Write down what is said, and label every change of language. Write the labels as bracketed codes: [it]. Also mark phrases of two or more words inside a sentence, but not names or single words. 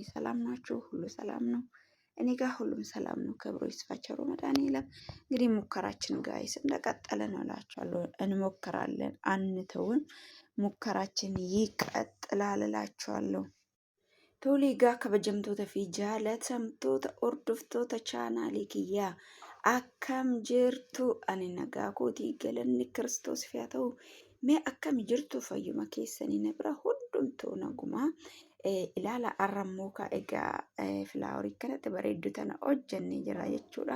[am] ሰላም ናችሁ? ሁሉ ሰላም ነው? እኔ ጋር ሁሉም ሰላም ነው። ክብሩ ይስፋ ቸሩ መድኃኒዓለም። እንግዲህ ሙከራችን ጋይስ እንደቀጠለ ነው እላችኋለሁ። እንሞክራለን፣ አንተውን። ሙከራችን ይቀጥላል እላችኋለሁ። ቶሌ ጋ [om] ከበጀምቶota fi jaalatamtoota hordoftoota chaanaalii kiyyaa akkam jirtu? Ani nagaa kootii galanni Kiristoos fi haa ta'u. Mee akkam jirtu? Fayyuma keessanii na bira hundumtuu nagumaa. Ilaala arrammoo egaa filaaworii kanatti bareeddu tana hojjannee jira jechuudha.